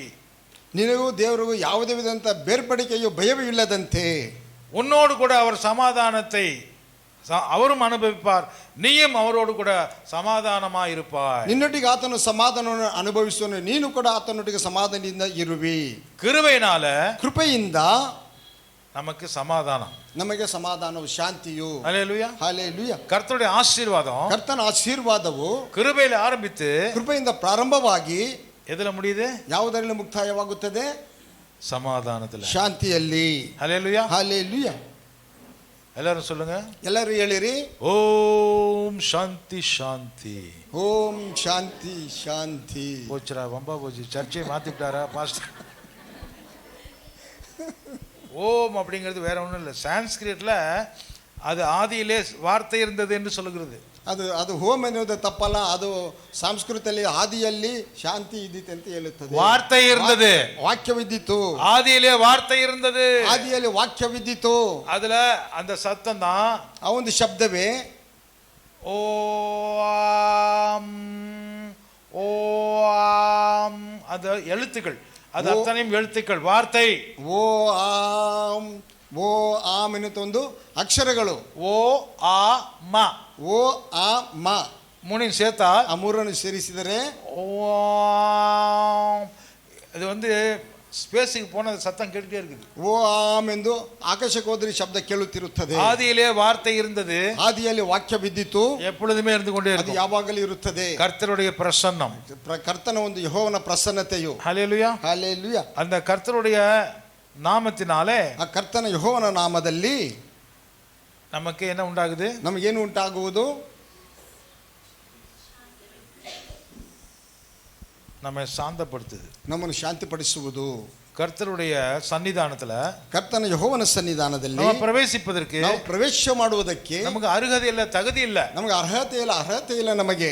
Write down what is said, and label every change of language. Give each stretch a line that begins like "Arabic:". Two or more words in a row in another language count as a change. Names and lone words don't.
Kannada: ನಿನಗೂ ದೇವರಿಗೂ ಯಾವುದೇ ವಿಧಂತ ಬೇರ್ಪಡಿಕೆಯೋ ಭಯವೂ ಇಲ್ಲದಂತೆ
Tamil: உன்னோடு கூட அவர் சமாதானத்தை அவரும் அனுபவிப்பார், நீயும் அவரோடு கூட சமாதானமா இருப்பாய்.
Kannada: ನಿನ್ನೊಟ್ಟಿಗೆ ಆತನು ಸಮಾಧಾನವನ್ನು ಅನುಭವಿಸುವನು, ನೀನು ಕೂಡ ಆತನೊಟ್ಟಿಗೆ ಸಮಾಧಾನದಿಂದ ಇರುವಿ.
Tamil: கிருபையினால
Kannada: ಕೃಪೆಯಿಂದ
Tamil: நமக்கு சமாதானம்,
Kannada: ನಮಗೆ ಸಮಾಧಾನವು, ಶಾಂತಿಯು.
Tamil: ஹல்லேலூயா.
Kannada: ಹಲ್ಲೇಲೂಯಾ.
Tamil: கர்த்தருடைய ஆசீர்வாதம்
Kannada: ಕರ್ತನ ಆಶೀರ್ವಾದವು
Tamil: கிருபையில ஆரம்பித்து
Kannada: ಕೃಪೆಯಿಂದ ಪ್ರಾರಂಭವಾಗಿ
Tamil: எதுல முடியுது?
Kannada: ಯಾವುದರಲ್ಲಿ ಮುಕ್ತಾಯವಾಗುತ್ತದೆ?
Tamil: சமாதானத்துல,
Kannada: ಶಾಂತಿಯಲ್ಲಿ.
Tamil: ஹல்லேலூயா.
Kannada: ಹಲ್ಲೇಲೂಯಾ.
Tamil: எல்லாரும் சொல்லுங்க,
Kannada: ಎಲ್ಲರೂ ಹೇಳಿರಿ,
Tamil: ஓம் சாந்தி சாந்தி.
Kannada: ಓಂ ಶಾಂತಿ ಶಾಂತಿ.
Tamil: போச்சுரா, வம்பா போச்சு, சர்ச்சையை மாத்திட்டாரா பாஸ்டர். ஓம் அப்படிங்கிறது வேற ஒன்றும் இல்லை, சான்ஸ்கிரிட்ல அது ஆதியிலே வார்த்தை இருந்தது என்று சொல்லுகிறது.
Kannada: ಅದು ಹೋಮ್ ಎನ್ನುವುದು ತಪ್ಪಲ್ಲ, ಅದು ಸಂಸ್ಕೃತದಲ್ಲಿ ಆದಿಯಲ್ಲಿ ಶಾಂತಿ ಇದ್ದಿತ್ತು ಅಂತ ಹೇಳುತ್ತದೆ.
Tamil: வார்த்தை இருந்தது,
Kannada: ವಾಕ್ಯವಿದ್ದಿತ್ತು.
Tamil: ஆதியிலே வார்த்தை இருந்தது,
Kannada: ಆದಿಯಲ್ಲಿ ವಾಕ್ಯವಿದ್ದಿತ್ತು.
Tamil: அதுல அந்த சத்தம் தான்
Kannada: ಆ ಒಂದು ಶಬ್ದವೇ
Tamil: ஓம் ஓம். அது எழுத்துக்கள், அது அத்தனையும் எழுத்துக்கள், வார்த்தை.
Kannada: ಓ ಆಮ್, ಓ ಆಮ್ ಎನ್ನುತ್ತ ಒಂದು ಅಕ್ಷರಗಳು.
Tamil: ஓ ஆ மா,
Kannada: ಓ ಆ ಮ,
Tamil: மூணையும் சேர்த்தா
Kannada: ಆ ಮೂರನ್ನು ಸೇರಿಸಿದರೆ
Tamil: ஓம். இது வந்து ஸ்பேஸுக்கு போன சத்தம் கேட்டுட்டே இருக்குது.
Kannada: ಓ ಆಮ್ ಎಂದು ಆಕಾಶಕ್ಕೆ ಹೋದ್ರೆ ಶಬ್ದ ಕೇಳುತ್ತಿರುತ್ತದೆ.
Tamil: ஆதியிலே வார்த்தை இருந்தது,
Kannada: ಆದಿಯಲ್ಲಿ ವಾಕ್ಯವಿದ್ದಿತ್ತು,
Tamil: எப்பொழுதுமே இருந்து கொண்டே
Kannada: ಅದು
Tamil: இருக்கும்.
Kannada: ಯಾವಾಗಲೂ ಇರುತ್ತದೆ.
Tamil: கர்த்தருடைய பிரசன்னம்,
Kannada: ಕರ್ತನ ಒಂದು ಯೆಹೋವನ ಪ್ರಸನ್ನತೆಯು.
Tamil: ஹல்லேலூயா.
Kannada: ಹಲ್ಲೇಲೂಯಾ.
Tamil: அந்த கர்த்தருடைய நாமத்தினாலே
Kannada: ಆ ಕರ್ತನ ಯೆಹೋವನ ನಾಮದಲ್ಲಿ
Tamil: நமக்கு என்ன உண்டாகுது?
Kannada: ನಮಗೇನು ಉಂಟಾಗುವುದು?
Tamil: நம்மை சாந்தப்படுத்துது,
Kannada: ನಮ್ಮನ್ನು ಶಾಂತಿಪಡಿಸುವುದು.
Tamil: கர்த்தருடைய சன்னிதானத்துல
Kannada: ಕರ್ತನ ಯೆಹೋವನ ಸನ್ನಿಧಾನದಲ್ಲಿ
Tamil: நம்ம பிரவேசிப்பதற்கு
Kannada: ನಾವು ಪ್ರವೇಶ ಮಾಡುವುದಕ್ಕೆ
Tamil: நமக்கு அருகதை இல்ல, தகுதி இல்ல.
Kannada: ನಮಗೆ ಅರ್ಹತೆ ಇಲ್ಲ ನಮಗೆ.